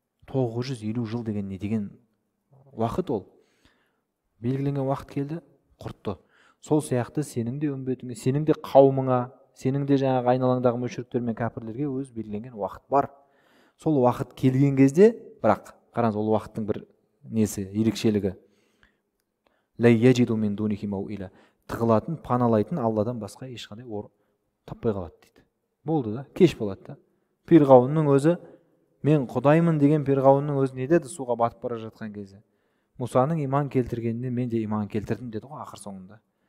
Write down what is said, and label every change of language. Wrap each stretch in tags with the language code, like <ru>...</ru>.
<kk>950 жыл деген не деген уақыт ол. Белгіленген уақыт келді, құртты. Сол сияқты сенің де үмбетіңе, сенің де қауымыңа, сенің де жаңағы айналаңдағы мүшіріктер мен кәпірлерге өз белгіленген уақыт бар. Сол уақыт келген кезде, бірақ қараңыз, ол уақыттың бір несі, ерекшелігі.</kk> <ar>Ла яджиду мин дунихи мауила.</ar> <kk>Тығылатын, паналайтын Алладан басқа ешқандай таппай қалады дейді. Болды да, кеш болады да. Фирғауынның өзі, мен құдаймын деген Фирғауынның өзі не деді суға батып бара жатқан кезде? Мұсаның иман келтіргеніне мен де иман келтірдім деді ғой ақыр соңында.</kk>